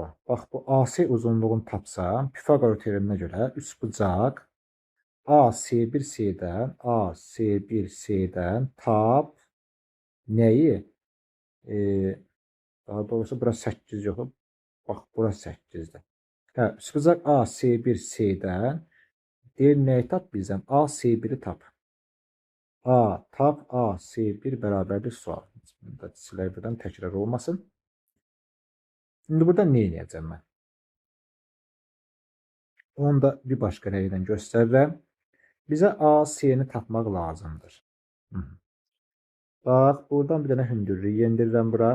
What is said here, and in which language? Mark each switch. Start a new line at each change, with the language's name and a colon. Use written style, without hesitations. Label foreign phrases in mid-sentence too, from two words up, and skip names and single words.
Azerbaijani: Bax, bu AC uzunluğunu tapsam, Pifagor teoreminə görə üçbucaq AC1C-dən, AC1C-dən tap Nəyi? E, Daha doğrusu bura 8 yox. Bax, bura 8-dir. Hə, üsbucaq A C1 C-dən deyir nəyi tap bizdən? A C1-i tap. A tap A C1 bərabərdir sual. Burada slayderdən təkrar olmasın. Şimdi burada nə edəcəm mən? Onu da bir başqa rəylə göstərirəm. Bizə A C-ni tapmaq lazımdır. Bax, buradan bir dənə hündürlük yendirirəm bura.